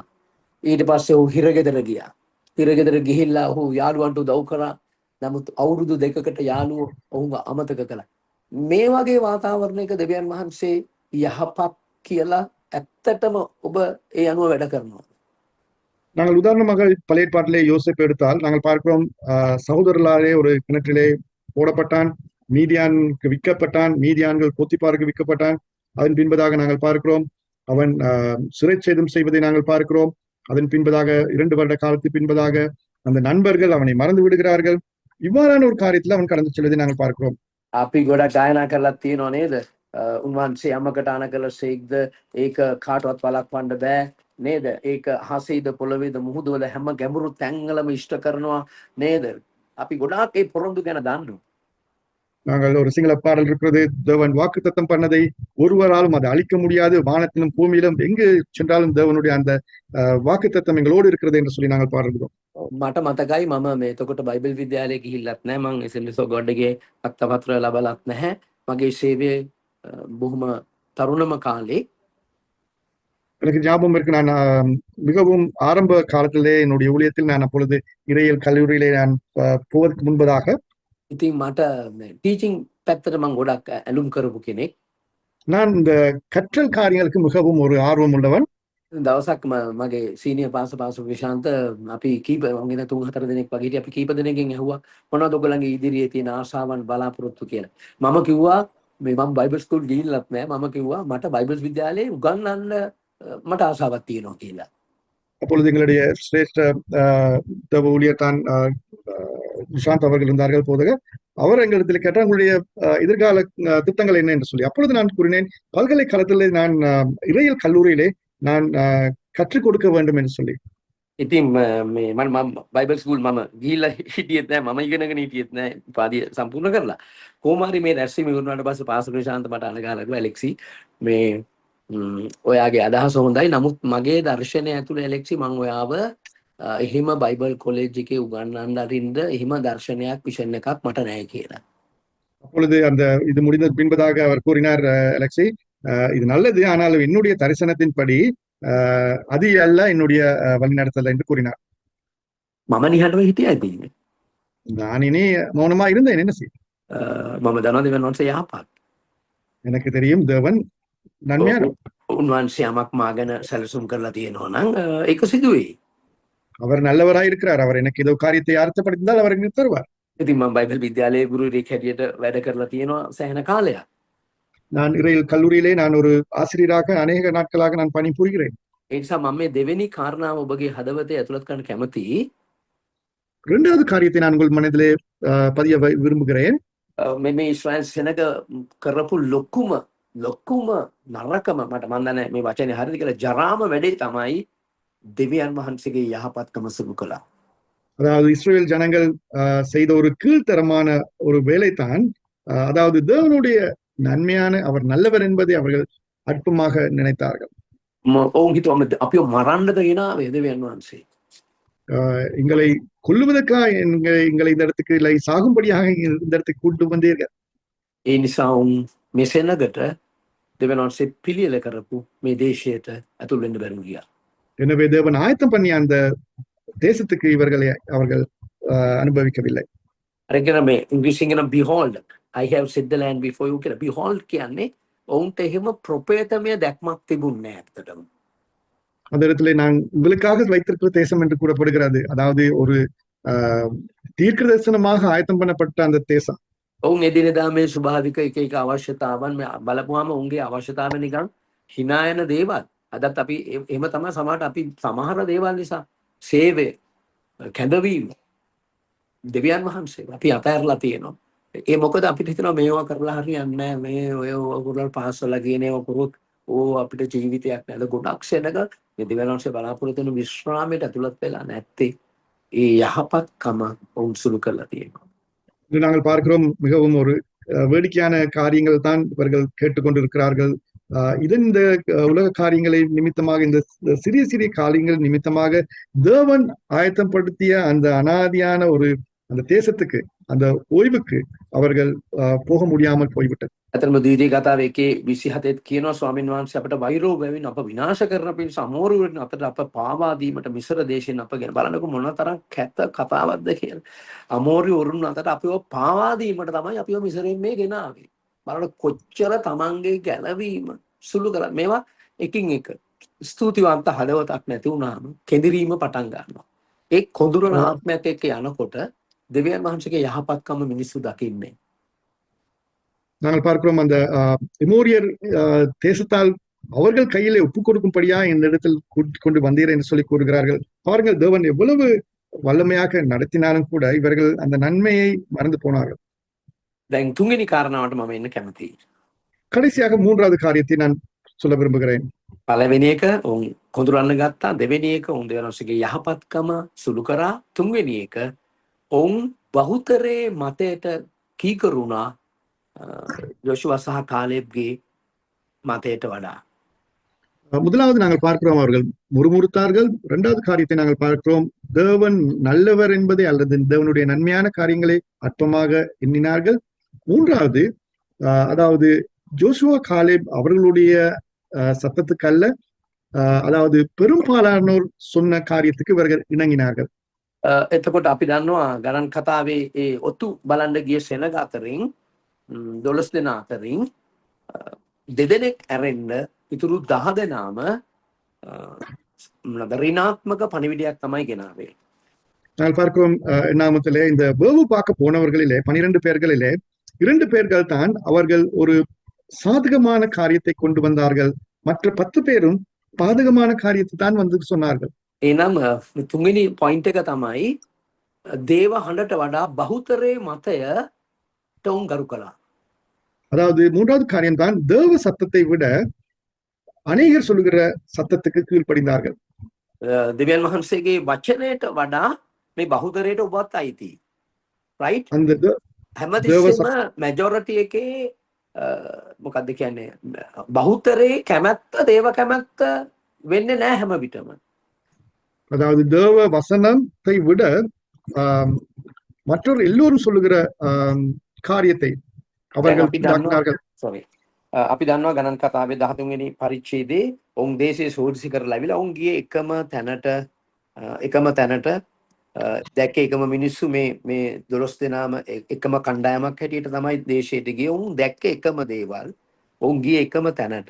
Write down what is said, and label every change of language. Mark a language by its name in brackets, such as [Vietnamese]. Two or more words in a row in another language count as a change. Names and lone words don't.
[Sinhala] ඊට පස්සේ ඔහු හිරගෙදර ගියා. හිරගෙදර ගිහිල්ලා ඔහු යාළුවන්ට උදව් කරා. නමුත් අවුරුදු 2කට යාළුවෝ ඔහුව අමතක කළා. මේ වගේ වාතාවරණයක දෙවියන් වහන්සේ යහපත් කියලා ඇත්තටම ඔබ ඒ අනුව වැඩ කරනවා. [Tamil] நாங்கள் உதாரணமாக பழைய ஏற்பாட்டிலே யோசேப்பு எடுத்தால் நாங்கள் பார்க்கிறோம் சகோதரர்களாலே ஒரு கிணற்றிலே போடப்பட்டான், மீதியானுக்கு விற்கப்பட்டான், மீதியான்கள் போத்திபாருக்கு விற்கப்பட்டான். அதன் பின்பதாக நாங்கள் பார்க்கிறோம் அவன் சிறைச்சேதம் செய்வதை நாங்கள் பார்க்கிறோம். அதன் பின்பதாக 2 வருட காலத்துக்கு பின்பதாக அந்த நண்பர்கள் அவனை மறந்து விடுகிறார்கள். இவ்வாறான ஒரு காரியத்தில் அவன் கடந்து செல்வதை நாங்கள் பார்க்கிறோம். [Sinhala] අපි ගොඩක් ගායනා කරලා තියෙනවා නේද? උන්වහන්සේ යමකට අන කළ සේක්ද ඒක කාටවත් වළක්වන්න බෑ නේද? ඒක හසේද පොළවේද මුහුදවල හැම ගැඹුරු තැන්වලම ඉෂ්ට කරනවා නේද? අපි ගොඩාක් ඒ පොරොන්දු ගැන දන්නවා. [Tamil] நாங்கள் ஒரு சிங்கள பாடல் இருக்கிறது, தேவன் வாக்குத்தத்தம் பண்ணதை ஒருவராலும் அதை அழிக்க முடியாது, வானத்திலும் பூமியிலும் எங்கு சென்றாலும் தேவனுடைய அந்த வாக்குத்தத்தம் எங்களோடு இருக்கிறது என்று சொல்லி நாங்கள் பாடுகிறோம். [Sinhala] මට මතකයි මම මේ එතකොට බයිබල් විද්‍යාලයේ ගිහිල්ලත් නැහැ. මම SMS ගොඩගේ අත්පත්‍ර ලබලත් නැහැ. මගේ සේවයේ බොහොම තරුණම කාලේ [Tamil] எனக்கு ஞாபகம் இருக்கு. நான் மிகவும் ஆரம்ப காலத்திலே என்னுடைய ஊழியத்தில் நான் அப்பொழுது இறையியல் கல்லூரியிலே நான் போவதற்கு முன்பதாக [Sinhala] ඉතින් මට ටීචින් පැත්තට මම ගොඩක් ඇලුම් කරපු කෙනෙක්. [Tamil] நான் இந்த கற்றல் காரியங்களுக்கு மிகவும் ஒரு ஆர்வம் உள்ளவன். [Sinhala] දවසක් මගේ සීනියර් පාසු විශාන්ත අපි කීප වගේ 3-4 දෙනෙක් වගේ හිටිය අපි කීප දෙනෙක්ගෙන් ඇහුවා මොනවද ඔයගොල්ලන්ගේ ඉදිරියේ තියෙන ආශාවන් බලාපොරොත්තු කියලා. මම කිව්වා මේ මම [English] Bible school [Sinhala] ගිහිල්ලත් නැහැ. මම කිව්වා මට බයිබල් විද්‍යාලයේ උගන්වන්න මට ආශාවක් තියෙනවා කියලා. [Tamil] அப்பொழுது எங்களுடைய சிரேஷ்ட தேவ ஊழியர் தான் நிஷாந்த் அவர்கள் இருந்தார்கள் போதக. அவர் எங்களிடத்தில் கேட்டார் உங்களுடைய எதிர்கால திட்டங்கள் என்ன என்று சொல்லி. அப்பொழுது நான் கூறினேன் பல்கலைக்கழகத்திலே நான் இறையியல் கல்லூரியிலே நான் கற்றுக் கொடுக்க வேண்டும் என்று சொல்லி. [Sinhala] ඉතින් මේ මම [English] Bible school [Sinhala] මම ගිහිල්ලා හිටියෙත් නැහැ. මම ඉගෙනගෙන හිටියෙත් නැහැ. උපාධිය සම්පූර්ණ කරලා. කොහොම හරි මේ රැස්වීම ඉවරනාට පස්සේ පාසල් ප්‍රශාන්ත මට අනගාලා කිව්වා ඇලෙක්සි මේ ඔයාගේ අදහස හොඳයි. නමුත් මගේ දර්ශනය ඇතුළේ ඇලෙක්සි මම ඔයාව එහෙම [English] Bible college [Sinhala] එකේ උගන්වන්න අරින්න එහෙම දර්ශනයක් විෂන් එකක් මට නැහැ කියලා. [Tamil] அப்பொழுது அந்த இது முடிந்த பின்பதாக அவர் கூறினார், அலெக்சி இது நல்லது, ஆனால் என்னுடைய தரிசனத்தின்படி அது அல்ல என்னுடைய வழிநடத்தல் என்று கூறினார். [Sinhala] මම නිහඬව හිටියා ඉතින්. [Tamil] நான் இனி மௌனமா இருந்தேன். என்ன செய்ய? [Sinhala] මම දන්නවා දෙවියන් වහන්සේ යහපත්. [Tamil] எனக்கு தெரியும் தேவன் நன்மையானவர். [Sinhala] උන්වහන්සේ යමක් මා ගැන සැලසුම් කරලා තියෙනවා නම් ඒක සිදු වෙයි. [Tamil] அவர் நல்லவராய் இருக்கிறார். அவர் எனக்கு ஏதோ காரியத்தை அர்த்தப்படுத்தினால் அவர் எனக்கு தருவார். [Sinhala] ඉතින් මම බයිබල් විද්‍යාලයේ ගුරුවරයෙක් හැටියට වැඩ කරලා තියෙනවා සෑහෙන කාලයක්. [Tamil] நான் இறையியல் கல்லூரியிலே நான் ஒரு ஆசிரியராக அநேக நாட்களாக நான் பணி புரிகிறேன். [Sinhala] ඒ නිසා මම මේ දෙවෙනි කාරණාව ඔබගේ හදවතේ ඇතුළත් කරන්න කැමතියි. [Tamil] இரண்டாவது காரியத்தை நான் உங்கள் மனதிலே பதிய விரும்புகிறேன். [Sinhala] මේ ඊශ්‍රායල් සෙනග කරපු ලොකුම නරකම මට මන් දන්නේ මේ වචනේ හරියද කියලා ජරාම වැඩේ තමයි දෙවියන් වහන්සේගේ යහපත්කම සිදු කළා. [Tamil] அதாவது இஸ்ரேல் ஜனங்கள் செய்த ஒரு கீழ்த்தரமான ஒரு வேலைதான், அதாவது தேவனுடைய நன்மையான அவர் நல்லவர் என்பதை அவர்கள் அற்பமாக நினைத்தார்கள். [Sinhala] ඔවුන් හිතුවම අපිව මරන්නද ගෙනාවේ දෙවියන් වහන්සේ. [Tamil] எங்களை கொல்லுவதற்காக எங்களை இந்த இடத்துக்கு இல்லை சாகும்படியாக இந்த இடத்துக்கு கூட்டு வந்தீர்கள். [Sinhala] ඒ නිසා උන් මේ සෙනගට දෙවියන් වහන්සේ පිළියෙල කරපු මේ දේශයට ඇතුල් වෙන්න බැරුව ගියා. [Tamil] எனவே தேவன் ஆயத்தம் பண்ணி அந்த தேசத்துக்கு இவர்களை அவர்கள் අනුභවිකவில்லை. [Sinhala] අර කියන මේ ඉංග්‍රීසියෙන් කියන [English] behold I have set the land before you කියලා. [Sinhala] behold කියන්නේ ඔවුන්ට එහෙම ප්‍රපේතමය දැක්මක් තිබුණේ නැහැ ඇත්තටම. [Tamil] அந்த இடத்துல நான் உங்களுக்காக வைத்திருக்கிற தேசம் என்று கூறப்படுகிறது. அதாவது ஒரு தீர்க்க தரிசனமாக ஆயத்தம் பண்ணப்பட்ட அந்த தேசம். [Sinhala] ඔවුන් එදිනෙදා මේ ස්වභාවික එක එක අවශ්‍යතාවන් බලපුවාම උන්ගේ අවශ්‍යතාව නිකන් hina යන දේවල්. අදත් අපි එහෙම තමයි සමහරට අපි සමහර දේවල් නිසා සේවය කැඳවීම දෙවියන් වහන්සේ අපි අතහැරලා තියෙනවා. ඒ මොකද අපිට හිතනවා මේවා කරලා හරියන්නේ නැහැ. මේ ඔය ඔයගොල්ලෝ පාසල කියන ඒවා කරොත් අපිට ජීවිතයක් නේද? ගොඩක් සෙනග මේ දෙවියන් වහන්සේ බලාපොරොත්තු වෙන විශ්‍රාමයට ඇතුළත් වෙලා නැත්තේ. ඒ යහපත්කම ඔවුන් සුළු කරලා තියෙනවා. [Tamil] இன்று நாங்கள் பார்க்கிறோம் மிகவும் ஒரு வேடிக்கையான காரியங்கள் தான் இவர்கள் கேட்டுக்கொண்டிருக்கிறார்கள். இதன் இந்த உலக காரியங்களை நிமித்தமாக, இந்த சிறிய சிறிய காரியங்கள் நிமித்தமாக தேவன் ஆயத்தப்படுத்திய அந்த அனாதியான ஒரு அந்த தேசத்துக்கு, அந்த ஓய்வுக்கு அவர்கள் போக முடியாமல் போய்விட்டது. [Sinhala] ඇතරම දීදී කතාව එකේ 27 කියනවා ස්වාමීන් වහන්සේ අපට වෛරෝ බැවින් අප විනාශ කරන පිණිස අමෝරුවෙන් අතට අප පාවා දීමට මිසර දේශයෙන් අප ගෙන බලන්නකො මොනතරම් කැත කතාවක්ද කියලා. අමෝරු වරුන් අතට අපිව පාවා දීමට තමයි අපිව මිසරෙන් මේ ගෙනාවේ. බලන්න කොච්චර තමන්ගේ ගැලවීම සුළු කරා. මේවා එකින් එක ස්තුතිවන්ත හදවතක් නැති වුණාම කෙඳිරීම පටන් ගන්නවා. ඒ කොඳුරන ආත්මයක් එක්ක යනකොට දෙවියන් වහන්සේගේ යහපත්කම මිනිස්සු දකින්නේ. [Tamil] நாங்கள் பார்க்கிறோம் அந்த எமோரியர் தேசத்தால் அவர்கள் கையிலே ஒப்புக் கொடுக்கும்படியா இந்த இடத்தில் கொண்டு வந்தீர் என்று சொல்லி கூறுகிறார்கள். அவர்கள் தேவன் எவ்வளவு வல்லமையாக நடத்தினாலும் கூட இவர்கள் அந்த நன்மையை மறந்து போனார்கள். [Sinhala] දැන් තුන්වෙනි කාරණාවට මම එන්න කැමතියි. [Tamil] கடைசியாக மூன்றாவது காரியத்தை நான் சொல்ல விரும்புகிறேன். [Sinhala] පළවෙනි එක උන් කොඳුරන්න ගත්තා. දෙවෙනි එක උන් දෙවියන් වහන්සේගේ යහපත්කම සුළු කරා. තුන්වෙනි එක උන් බහුතරේ මතයට කීකරුණා யோசுவா சහ காலேப்ගේ මතයට වඩා. [Tamil] முதலாவது நாங்கள் பார்க்கிறோம் அவர்கள் முறுமுறுத்தார்கள். இரண்டாவது காரியத்தை நாங்கள் பார்க்கிறோம், தேவன் நல்லவர் என்பதை அல்லது தேவனுடைய நன்மையான காரியங்களை அற்பமாக எண்ணினார்கள். மூன்றாவது, அதாவது ஜோசுவா காலேப் அவர்களுடைய சத்தத்துக்கு அல்ல, அதாவது பெரும்பாலானோர் சொன்ன காரியத்துக்கு இவர்கள் இணங்கினார்கள். එතකොට අපි දන්නවා ගණන් කතාවේ ඒ ඔතු බලන්න ගිය සෙනග අතරින් 12 දෙනා අතරින් දෙදෙනෙක් ඇරෙන්න ඉතුරු 10 දෙනාම රිනාත්මක පණිවිඩයක් තමයි ගෙනාවේ. நாங்கள் பார்க்கிறோம் எண்ணாமத்திலே இந்த வேவு பார்க்க போனவர்களிலே 12 பேர்களிலே 2 பேர்கள் தான் அவர்கள் ஒரு சாதகமான காரியத்தை கொண்டு வந்தார்கள். மற்ற 10 பேரும் பாதகமான காரியத்தை தான் வந்து சொன்னார்கள். [Sinhala] එනම් තුන්වෙනි පොයින්ට් එක තමයි දේව හඬට වඩා බහුතරේ මතයට උන් ගරු කළා. [Tamil] அதாவது மூன்றாவது காரியம் தான் தேவ சத்தத்தை விட அநேகர் சொல்லுகிற சத்தத்துக்கு கீழ்ப்படிந்தார்கள். [Sinhala] දෙවියන් වහන්සේගේ වචනයට වඩා මේ බහුතරයට ඔබත් අයිති. රයිට්? [Tamil] அந்த [Sinhala] හැමතිස්සෙම මැජොරිටි එකේ මොකක්ද කියන්නේ බහුතරේ කැමැත්ත දේව කැමැත්ත වෙන්නේ නැහැ හැම විටම. [Tamil] அதாவது தேவ வசனத்தை விட மற்றொரு எல்லோரும் சொல்லுகிற காரியத்தை அவர்கள் [Sinhala] අපි දන්නවා ගණන් කතාවේ 13 වෙනි පරිච්ඡේදයේ ඔවුන් දේශයේ සෝදිසි කරලා ඇවිල්ලා ඔවුන් ගියේ එකම තැනට දැක්කේ එකම මිනිස්සු මේ 12 දෙනාම එකම කණ්ඩායමක් හැටියට තමයි දේශයට ගියේ. ඔවුන් දැක්කේ එකම දේවල්. ඔවුන් ගියේ එකම තැනට.